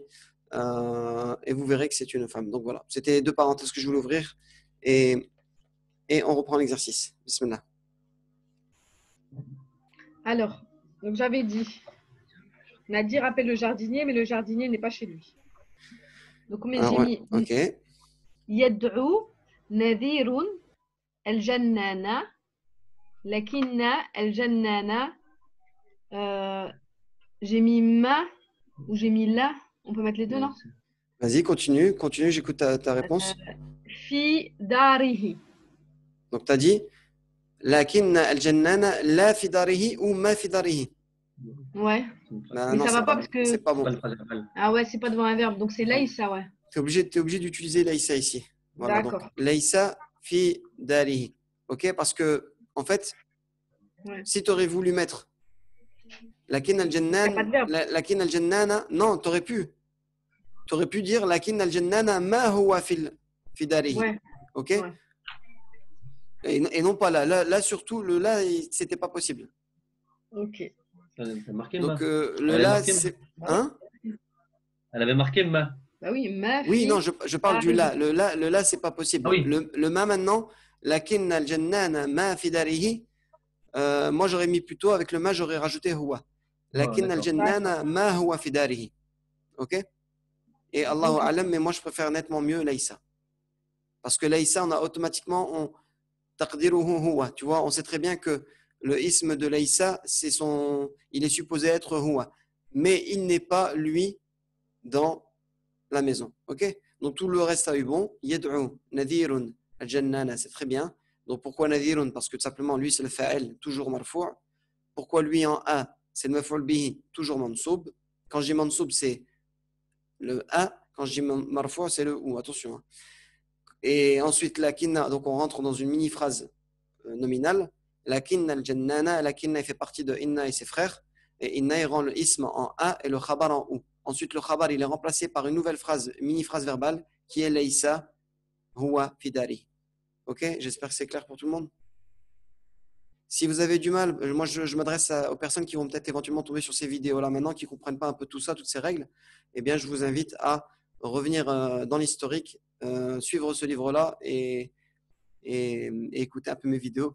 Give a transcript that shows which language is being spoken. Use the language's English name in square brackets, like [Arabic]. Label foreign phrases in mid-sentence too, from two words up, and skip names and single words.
[French] Et vous verrez que c'est une femme. Donc voilà, c'était deux parenthèses que je voulais ouvrir. Et on reprend l'exercice. Bismillah. Alors, donc j'avais dit, Nadir appelle le jardinier, mais le jardinier n'est pas chez lui. Donc, j'ai mis ok. [Arabic] يدعو نادر الجنان، لكن الجنان. [French] J'ai mis ma ou j'ai mis la. On peut mettre les deux, non? Vas-y, continue, j'écoute ta réponse. [Arabic] في داره. [French] Donc, tu as dit [Arabic] لكن الجنان لا في داره [French] ou [Arabic] ما في داره. [French] Ouais. Ben, mais non, ça va pas parce que. C'est pas bon. Ah ouais, c'est pas devant un verbe. Donc, c'est laïsa, ouais. Tu es obligé d'utiliser laïsa ici. Voilà, D'accord. [Arabic] donc ليس في داره. [French] Ok, parce que, en fait, si tu aurais voulu mettre [Arabic] لكن الجنان, [French] non, tu aurais pu. Tu aurais pu dire [Arabic] لكن الجنان ما هو في داره. [French] Ouais. Ok. Ouais. Et non pas là. Là surtout, le là, c'était pas possible. Ok. Donc, le là, c'est. Hein? Elle avait marqué ma. Bah oui, ma. Oui, non, je parle du là. Le là, c'est pas possible. Ah oui. [Arabic] Le ma maintenant, لكن الجنان ما في داره. [French] Moi, j'aurais mis plutôt avec le ma, j'aurais rajouté huwa. [Arabic] لكن الجنان ما هو في داره. [French] Ok? Et [Arabic] الله أعلم, [French] mais moi, je préfère nettement mieux laïsa. Parce que laïsa, on a automatiquement. [Arabic] تقديره هو. [French] Tu vois, on sait très bien que le isme de laïsa, il est supposé être huwa. Mais il n'est pas, lui, dans la maison. Ok? Donc tout le reste a eu bon. [Arabic] يدعو، نادر، الجنان, [French] c'est très bien. Donc pourquoi nadirun? Parce que tout simplement, lui, c'est le fa'il, toujours marfou'. Pourquoi lui en a? C'est le [Arabic] مفعول به, [French] toujours mansoub. Quand je dis mansoub, c'est le a. Quand je dis marfou', c'est le ou. Attention. Hein. Et ensuite, lakinna, donc on rentre dans une mini-phrase nominale. [Arabic] لكن الجنان، لكن, [French] il fait partie de inna et ses frères. Et inna, il rend le ism en a et le khabar en ou. Ensuite, le khabar, il est remplacé par une nouvelle phrase, mini-phrase verbale, qui est [Arabic] ليس هو في الدار. [French] Ok? J'espère que c'est clair pour tout le monde. Si vous avez du mal, moi je m'adresse aux personnes qui vont peut-être éventuellement tomber sur ces vidéos-là maintenant, qui ne comprennent pas un peu tout ça, toutes ces règles, eh bien je vous invite à revenir dans l'historique, suivre ce livre-là et écouter un peu mes vidéos.